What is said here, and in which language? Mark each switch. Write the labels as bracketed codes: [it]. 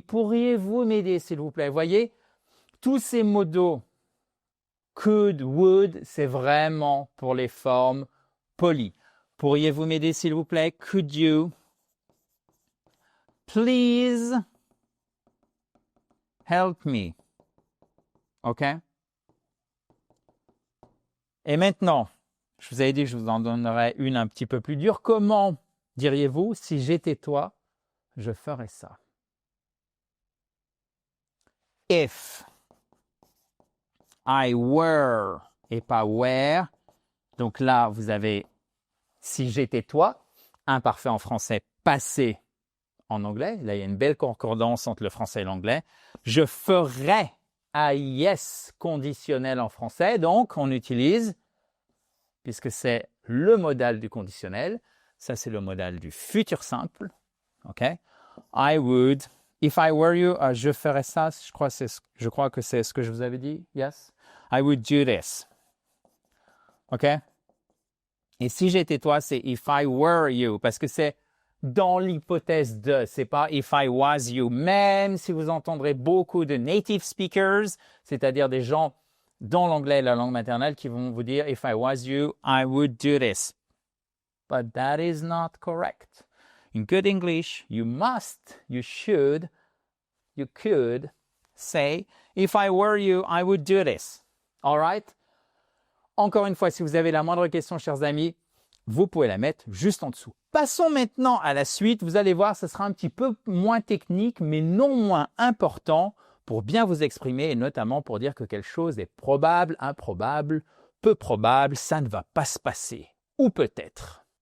[fr] Pourriez-vous m'aider, s'il vous plaît? Vous voyez, tous ces modaux, could, would, c'est vraiment pour les formes polies. Pourriez-vous m'aider, s'il vous plaît? [en] Could you please help me? OK? [fr] Et maintenant, je vous avais dit que je vous en donnerais une un petit peu plus dure. Comment diriez-vous, si j'étais toi, je ferais ça? [en] If I were [fr] et pas [en] were. [fr] Donc là, vous avez si j'étais toi, imparfait en français, passé en anglais. Là, il y a une belle concordance entre le français et l'anglais. Je ferais AIS conditionnel en français. Donc, on utilise, puisque c'est le modal du conditionnel, ça c'est le modal du futur simple. [en] OK? I would, if I were you, [fr] je ferais ça. Je crois que c'est ce que je vous avais dit. [en] Yes? I would do this. OK? [fr] Et si j'étais toi, c'est [en] if I were you, [fr] parce que c'est dans l'hypothèse de, c'est pas [en] if I was you. [fr] Même si vous entendrez beaucoup de native speakers, c'est-à-dire des gens dans l'anglais et la langue maternelle qui vont vous dire [en] if I was you, I would do this. But that is not correct. In good English, you must, you should, you could say if I were you, I would do this. All right? [fr] Encore une fois, si vous avez la moindre question, chers amis, vous pouvez la mettre juste en dessous. Passons maintenant à la suite. Vous allez voir, ce sera un petit peu moins technique, mais non moins important pour bien vous exprimer et notamment pour dire que quelque chose est probable, improbable, peu probable, ça ne va pas se passer. Ou peut-être.